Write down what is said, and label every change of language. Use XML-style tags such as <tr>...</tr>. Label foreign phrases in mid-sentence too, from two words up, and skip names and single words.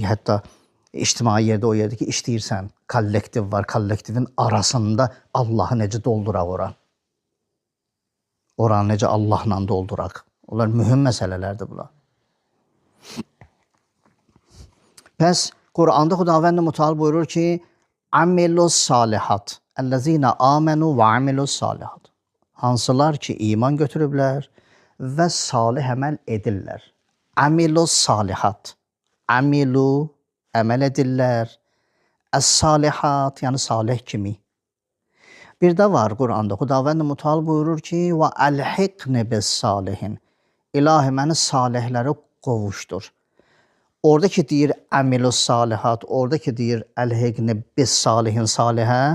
<az>Hətta ictimai yerdə o yerdə ki, işləyirsən, kollektiv var, kollektivin arasında Allahı necə dolduraq ora. Oranı necə Allahla dolduraq. Onlar mühüm məsələlərdir bunlar. Pəs Quranda Xudavənd Mütəal buyurur ki,</az> <ar>عملوا الصالحات. الذين آمنوا و عملوا الصالحات.</ar> <az>Hansılar ki iman götürüblər və salih əməl edirlər.</az> <ar>عملوا الصالحات.</ar> <az>Amilu əməl edirlər. Əs-salihat, yəni salih kimi. Bir də var Quranda Xudavənd Mütəal buyurur ki,</az> <ar>و ألحقني بالصالحين.</ar> <az>İlahi məni salihləri qovuşdur. Oradakı deyir</az> <ar>عملوا الصالحات,</ar> <az>oradakı deyir</az> <ar>ألحقني بالصالحين</ar> <az>salihə.</az>